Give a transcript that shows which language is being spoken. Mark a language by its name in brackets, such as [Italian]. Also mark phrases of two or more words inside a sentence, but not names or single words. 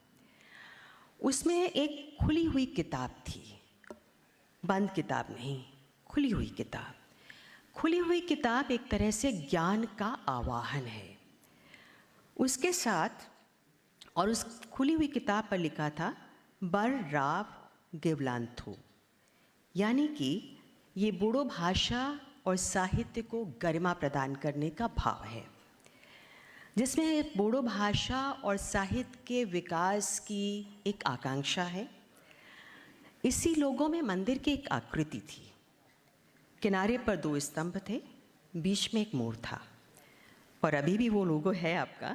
[Hindi] उसमें एक खुली हुई किताब थी, बंद किताब नहीं, खुली हुई किताब। खुली हुई किताब एक तरह से ज्ञान का आवाहन है। उसके साथ और उस खुली हुई किताब पर लिखा था [Bodo] बर राव गिवलांथो, [Hindi] यानी कि ये बोडो भाषा और साहित्य को गरिमा प्रदान करने का भाव है, जिसमें बोडो भाषा और साहित्य के विकास की एक आकांक्षा है। इसी लोगों में मंदिर की एक आकृति थी, किनारे पर 2 स्तंभ थे, बीच में एक मोर था और अभी भी वो लोगो है आपका।